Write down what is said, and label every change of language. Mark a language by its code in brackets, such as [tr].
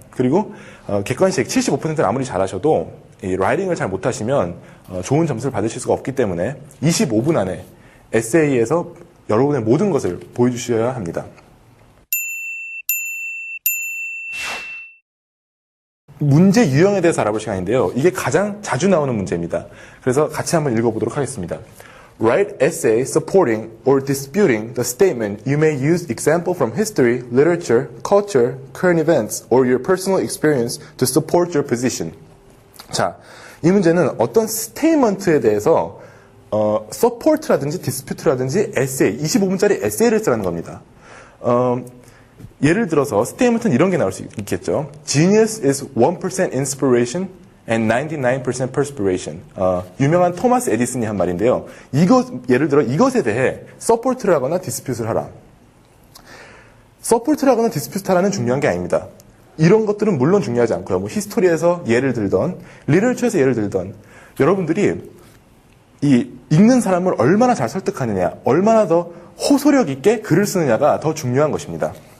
[ko] 그리고 객관식 75%를 아무리 잘하셔도 이 라이팅을 잘 못하시면 좋은 점수를 받으실 수가 없기 때문에 25분 안에 에세이에서 여러분의 모든 것을 보여주셔야 합니다. 문제 유형에 대해서 알아볼 시간인데요. 이게 가장 자주 나오는 문제입니다. 그래서 같이 한번 읽어보도록 하겠습니다. [en] Write essay supporting or disputing the statement. You may use example from history, literature, culture, current events, or your personal experience to support your position. [ko] 자, 이 문제는 어떤 스테이먼트에 대해서 support라든지 dispute라든지 essay, 25분짜리 에세이를 쓰라는 겁니다. 예를 들어서 스테이먼트는 이런 게 나올 수 있겠죠. [en] Genius is 1% inspiration and 99% perspiration. [ko] 유명한 토마스 에디슨이 한 말인데요. 예를 들어 이것에 대해 support를 하거나 dispute를 하라. support를 하거나 dispute를 하라는 중요한 게 아닙니다. 이런 것들은 물론 중요하지 않고요. 뭐 히스토리에서 예를 들던, 리터처에서 예를 들던, 여러분들이 이 읽는 사람을 얼마나 잘 설득하느냐, 얼마나 더 호소력 있게 글을 쓰느냐가 더 중요한 것입니다.